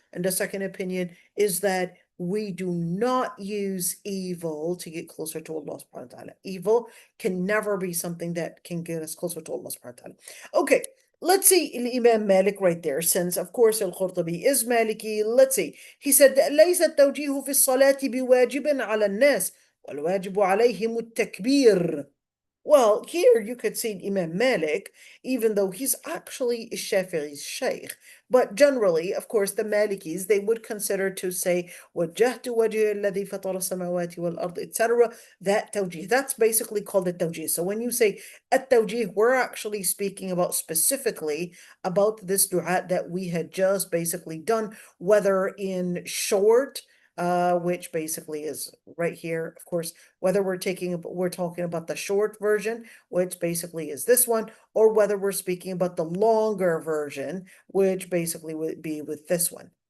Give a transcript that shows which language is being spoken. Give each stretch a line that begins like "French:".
English: And the second opinion is that we do not use evil to get closer to Allah subhanahu wa ta'ala. Evil can never be something that can get us closer to Allah subhanahu wa ta'ala. Okay. Let's see Imam Malik right there, since of course Al-Qurtubi is Maliki. Let's see. He said,
Arabic: ليس التوجيه في الصلاة بواجب على الناس والواجب عليهم التكبير.
English: Well, here you could see Imam Malik, even though he's actually Shafi'i's sheikh. But generally, of course, the Malikis, they would consider to say,
Arabic: وَجَّهْتُ وَجْهِيَ الَّذِي فَطَرَ السَّمَاوَاتِ وَالْأَرْضِ,
English: etc. That tawjih, that's basically called a tawjih. So when you say at-tawjih, we're actually speaking about specifically about this dua that we had just basically done, whether in short, which basically is right here, of course, whether we're talking about the short version, which basically is this one, or whether we're speaking about the longer version, which basically would be with this one.